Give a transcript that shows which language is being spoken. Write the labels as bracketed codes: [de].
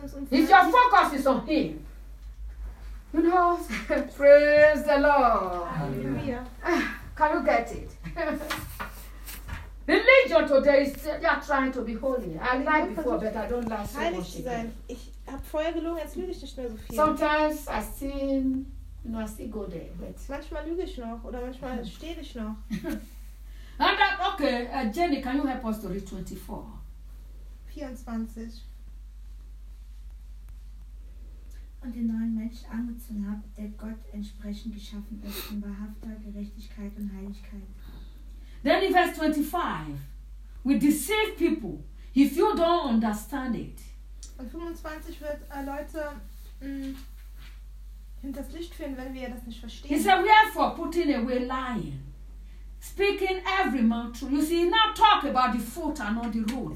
[en] If your focus is on him, you know, praise the Lord. Hallelujah. Can you get it? Religion today is they are trying to be holy. I lied before, but I don't lie so much. Sometimes I still, you know, I still go there. But [de] manchmal lüge ich noch oder manchmal stehe ich noch. [en] And that, okay, Jenny, can you help us to read 24? 24. [de] Und den neuen Mensch angezogen habe, der Gott entsprechend geschaffen ist, in wahrhafter Gerechtigkeit und Heiligkeit. [en] Then in verse 25, we deceive people if you don't understand it. [de] Und 25 wird Leute hinters Licht führen, wenn wir das nicht verstehen. [en] He said, wherefore putting away lying, speaking every man truth. You see, not talk about the foot and not the root.